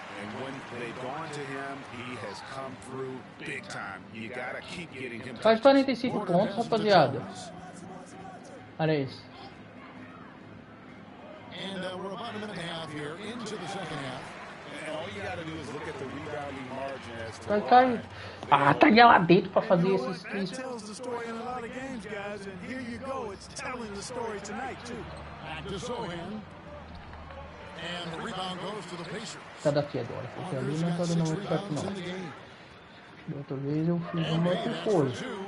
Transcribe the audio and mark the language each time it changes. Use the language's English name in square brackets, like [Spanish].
[English] And when they've gone to him, he has come through big time. You gotta keep getting him. [Portuguese] Faz 45 pontos, rapaziada. Olha isso. [English] And we're about a minute and a half here into the second half. And all you gotta do is look at the rebounding margin as to [Portuguese] Vai cair. Ah, tá lá dentro pra fazer esses 3. [English] Tells the story in a lot of games, guys, and here you go. It's telling the story tonight too. Back to Sohan. And the rebound goes to the Pacers. [Portuguese] Tá daqui agora, porque ali não tá dando muito certo não. Da outra vez eu fiz uma outra coisa.